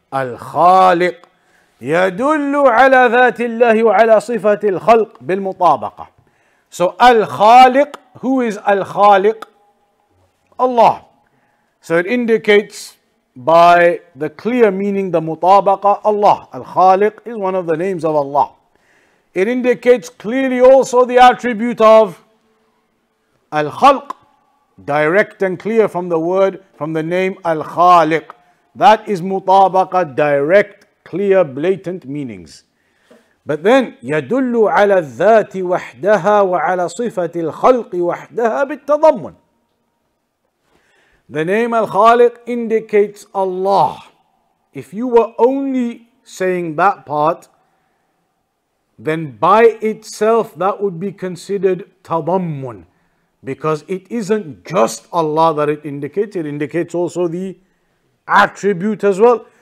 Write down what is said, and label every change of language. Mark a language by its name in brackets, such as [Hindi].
[Arabic] al-Khaliq يدل على ذات الله وعلى صفة الخلق بالمطابقة. [English] So al-Khaliq, who is al-Khaliq? Allah. So it indicates by the clear meaning, the mutabaqa, Allah. Al-Khaliq is one of the names of Allah. It indicates clearly also the attribute of al-Khalq, direct and clear from the word, from the name al-Khaliq. That is mutabaqa, direct, clear, blatant meanings. But then [Arabic] يدل على الذات وحدها وعلى صفة الخلق وحدها بالتضمن. [English] The name al-Khaliq indicates Allah. If you were only saying that part, then by itself that would be considered tadammun, because it isn't just Allah that it indicates also the attribute as well.